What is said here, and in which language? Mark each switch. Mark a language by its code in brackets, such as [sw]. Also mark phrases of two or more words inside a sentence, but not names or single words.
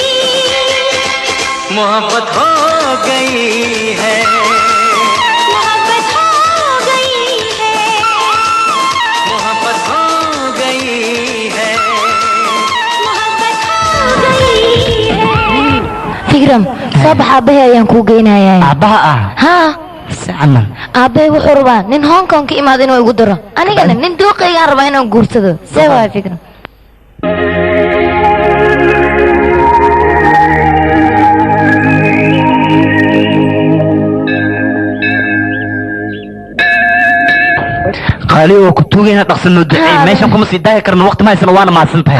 [hi] मोहब्बत हो गई है, मोहब्बत हो गई है, मोहब्बत हो गई है। मोहब्बत हो गई है। [so] fikram soo bax aabbahay ayaan kuu geynayaa aabbaha ah haa si camal aabbahay wuxuu rabaa nin hong kong ka imaado inuu igu daro anigana nin duuqaygaan rabaa inaan guursado see waay fikram qaali oo ku tuugayna dhaqsan noo duceey meeshan kuma sii daahi karno waqti ma haysano waana mahadsan tahay